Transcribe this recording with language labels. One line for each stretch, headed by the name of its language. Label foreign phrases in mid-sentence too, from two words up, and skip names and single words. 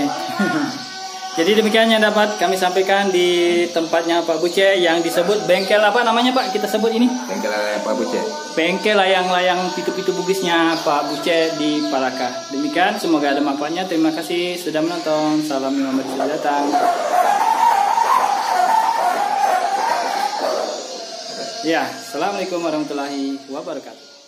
Indonesian: Jadi demikian yang dapat kami sampaikan di tempatnya Pak Buce yang disebut bengkel apa namanya Pak? Kita sebut ini? Bengkel layang Pak Buce. Bengkel layang-layang pitu-pitu bugisnya Pak Buce di Palaka. Demikian, semoga ada manfaatnya. Terima kasih sudah menonton. Salam Muhammad sudah datang. Ya,
Arabic: assalamualaikum warahmatullahi wabarakatuh.